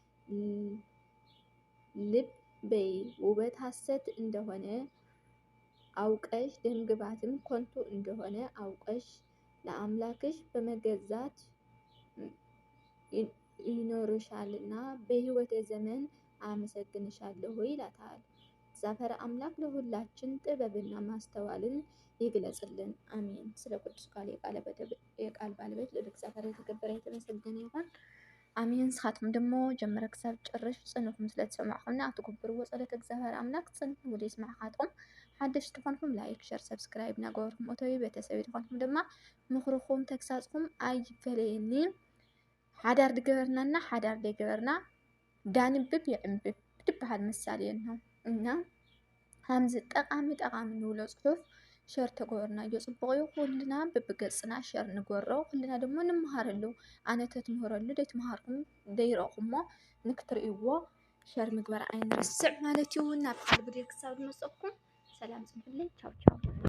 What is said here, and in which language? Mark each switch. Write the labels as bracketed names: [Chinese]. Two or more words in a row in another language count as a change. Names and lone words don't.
[Amharic] ልብ በይ፣ ውበት ሐሰት እንደሆነ አውቀሽ፣ ደምግባትም ከንቱ እንደሆነ አውቀሽ ለአምላክሽ በመገዛት ይኖርሻልና በሕይወቴ ዘመን አመሰግንሻለሁ ይላታል። እግዚአብሔር አምላክ ለሁላችን ጥበብና ማስተዋልን ይግለጽልን። አሜን። ስለ ቅዱስ ቃል የቃል ባለቤት ልዑል እግዚአብሔር የተከበረ የተመሰገነ ይሁን። [Tigrinya] ኣሜን። ንስኻትኩም ደሞ ጀመረ ክሳብ ጭርሽ ፅንኩም ስለ ተሰማዕኹምና ኣትግብርዎ ጸሎት እግዚአብሔር ኣምላክ ፅንሑ ውሉ ይስማዕኻትኩም። ሓደሽቲ ኮንኩም ላይክ ሸር ሰብስክራይብ ናገበርኩም እተዊ ቤተሰብ ኮንኩም ድማ ምኽርኩም ተግሳጽኩም ኣይፈለየኒ። ሓዳር ድገበርናና ሓዳር ደገበርና ዳንብብ ይዕንብብ ትበሃል [Amharic] ምሳሌ ነው እና [Tigrinya] ከምዚ ጠቃሚ ንብሎ ጽሑፍ ሸር ተገበርና ጽቡቅ እዩ። ኩልና በብገጽና ሸር ንገሮ ኩልና ደሞ ንምሃረሉ ኣነ ተትምህረሉ ደይትምሃርኩም ደይረኹሞ ንክትርእይዎ ሸር ምግባር ኣይንርስዕ ማለት እዩ። ናብ ካልእ ቪድዮ ክሳብ ዝመጽእኩም ሰላም ጽንሑልኝ። ቻው ቻው።